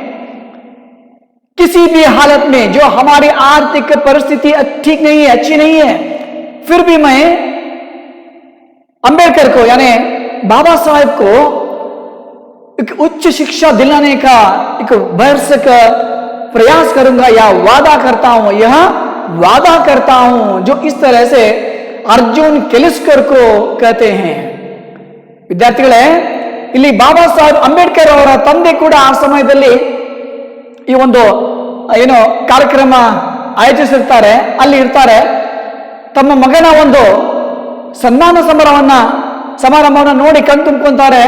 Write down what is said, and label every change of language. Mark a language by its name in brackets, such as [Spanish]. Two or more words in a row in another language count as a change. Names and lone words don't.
[Hindi] किसी भी हालत में जो हमारी आर्थिक परिस्थिति ठीक नहीं है, अच्छी नहीं है, फिर भी मैं अंबेडकर को यानी बाबा साहेब को एक उच्च शिक्षा दिलाने का एक भरसक प्रयास करूंगा या वादा करता हूं, यह वादा करता हूं, जो इस तरह से अर्जुन केलुस्कर को कहते हैं। [Kannada] ವಿದ್ಯಾರ್ಥಿಗಳೇ, ಇಲ್ಲಿ ಬಾಬಾ ಸಾಹೇಬ್ ಅಂಬೇಡ್ಕರ್ ಅವರ ತಂದೆ ಕೂಡ ಆ ಸಮಯದಲ್ಲಿ ಈ ಒಂದು ಕಾರ್ಯಕ್ರಮ ಆಯೋಜಿಸಿರ್ತಾರೆ, ಅಲ್ಲಿ ಇರ್ತಾರೆ. ತಮ್ಮ ಮಗನ ಒಂದು ಸನ್ಮಾನ ಸಮಾರಂಭವನ್ನು ನೋಡಿ ಕಣ್ ತುಂಬ್ಕೊಂತಾರೆ.